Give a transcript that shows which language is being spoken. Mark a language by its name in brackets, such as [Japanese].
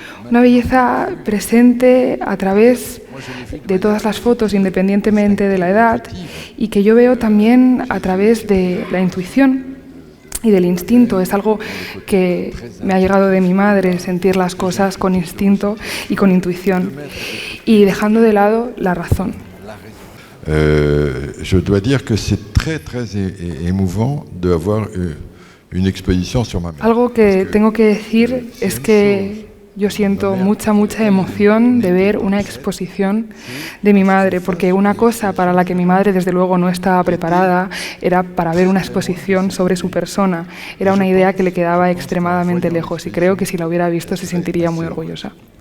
[Spanish] Una belleza presente a través de todas las fotos, independientemente de la edad, y que yo veo también a través de la intuición y del instinto. Es algo que me ha llegado de mi madre, sentir las cosas con instinto y con intuición, y dejando de lado la razón. [French] Je dois dire que c'est très émouvant de avoir une exposition sur ma mère. [Spanish] Algo que tengo que decir es que yo siento mucha emoción de ver una exposición de mi madre, porque una cosa para la que mi madre desde luego no estaba preparada era para ver una exposición sobre su persona. Era una idea que le quedaba extremadamente lejos y creo que si la hubiera visto se sentiría muy orgullosa.